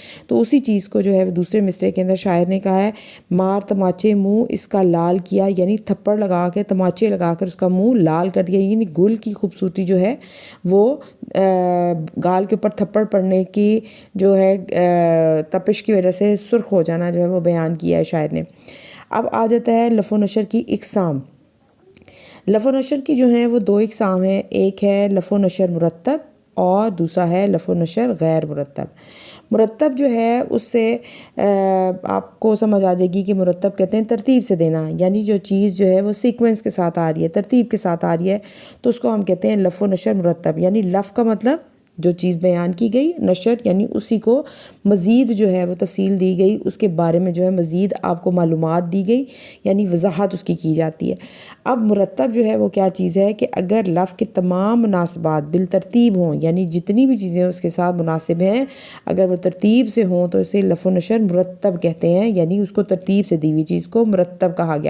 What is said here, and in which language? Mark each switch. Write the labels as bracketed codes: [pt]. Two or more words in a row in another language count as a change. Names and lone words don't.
[ur] تو اسی چیز کو جو ہے دوسرے مصرعے کے اندر شاعر نے کہا ہے: مار تماچے منہ اس کا لال کیا، یعنی تھپڑ لگا کے تماچے لگا کر اس کا منہ لال کر دیا، یعنی گل کی خوبصورتی جو ہے وہ گال کے اوپر تھپڑ پڑنے کی جو ہے تپش کی وجہ سے سرخ ہو جانا جو ہے وہ بیان کیا ہے شاعر نے۔ اب آ جاتا ہے لف و نشر کی اقسام۔ لف و نشر کی جو ہیں وہ 2 اقسام ہیں، ایک ہے لف و نشر مرتب اور دوسرا ہے لف و نشر غیر مرتب۔ مرتب جو ہے اس سے آپ کو سمجھ آ جائے گی کہ مرتب کہتے ہیں ترتیب سے دینا، یعنی جو چیز جو ہے وہ سیکوینس کے ساتھ آ رہی ہے، ترتیب کے ساتھ آ رہی ہے، تو اس کو ہم کہتے ہیں لف و نشر مرتب۔ یعنی لف کا مطلب جو چیز بیان کی گئی، نشر یعنی اسی کو مزید جو ہے وہ تفصیل دی گئی، اس کے بارے میں جو ہے مزید آپ کو معلومات دی گئی، یعنی وضاحت اس کی جاتی ہے۔ اب مرتب جو ہے وہ کیا چیز ہے کہ اگر لفظ کے تمام مناسبات بالترتیب ہوں، یعنی جتنی بھی چیزیں اس کے ساتھ مناسب ہیں اگر وہ ترتیب سے ہوں تو اسے لف و نشر مرتب کہتے ہیں، یعنی اس کو ترتیب سے دی ہوئی چیز کو مرتب کہا گیا۔